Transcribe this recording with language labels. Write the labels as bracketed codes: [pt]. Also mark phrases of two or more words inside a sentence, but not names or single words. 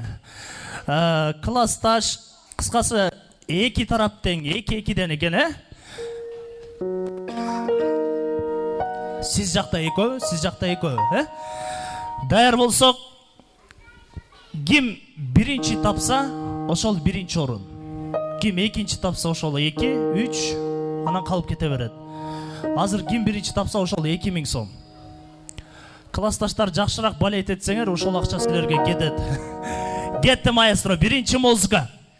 [kk] Классташ, қысқасы, екі тараптен, екі-екіден екен, Сіз жақта екеу, Дайыр болсақ, кім бірінші тапса, [ky] ошол биринчи орун. Ким экинчи тапса ошол 2, 3, анан калып кете берет. Азыр ким биринчи тапса ошол 2000 сом. Классташтар жакшыраак балет этсеңер, ошол акча силерге кетет. Кетти маэстро, биринчи музыка.